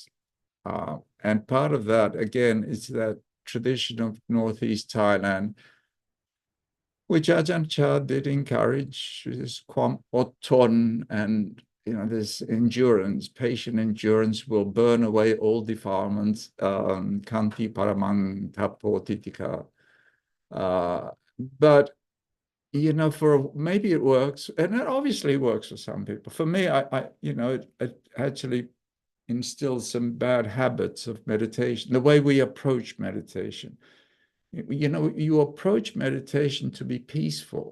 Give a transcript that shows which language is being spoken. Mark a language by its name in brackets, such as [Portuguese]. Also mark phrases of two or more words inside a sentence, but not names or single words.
[English] And part of that, again, is that tradition of Northeast Thailand, which Ajahn Chah did encourage, this [Thai] kwam oton, [English] and this endurance, patient endurance will burn away all defilements, [Pali] kanti paramang tapo titika. [English] But for maybe it works, and it obviously works for some people. For me, it actually instills some bad habits of meditation, the way we approach meditation. You approach meditation to be peaceful.